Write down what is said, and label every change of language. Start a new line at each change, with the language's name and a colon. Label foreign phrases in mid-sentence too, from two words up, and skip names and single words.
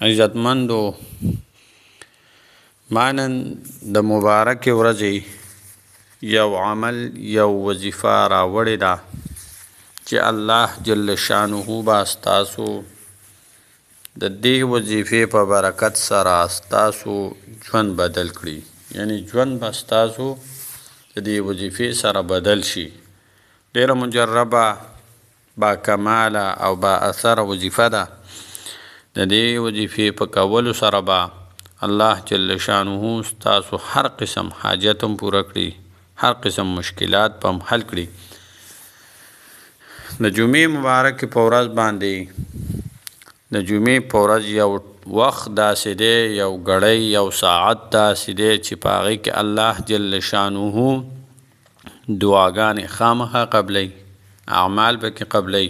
Pashto: عزتمندو، مانن د مبارک ورځې یو عمل، یو وظیفه راوړې ده چې الله
Arabic: جل شانه
Pashto: به ستاسو د دې وظیفې په برکت سره ستاسو ژوند بدل کړي، یعنی ژوند به ستاسو د دې وظیفې سره بدل شي. ډیره مجربه، با کماله او با اثره وظیفه ده. د دې وظیفې په کولو سره به الله
Arabic: جل شانه
Pashto: ستاسو هر قسم حاجت هم پوره کړي، هر قسم مشکلات به هم حل کړي. د جمعې مبارک په ورځ باندې، د جمعې په ورځ یو وخت داسې دی، یو ګړی، یو ساعت داسې دی چې په هغې کې الله
Arabic: جل شانه
Pashto: دعاګانې خامخا قبلی، اعمال به کې قبلی.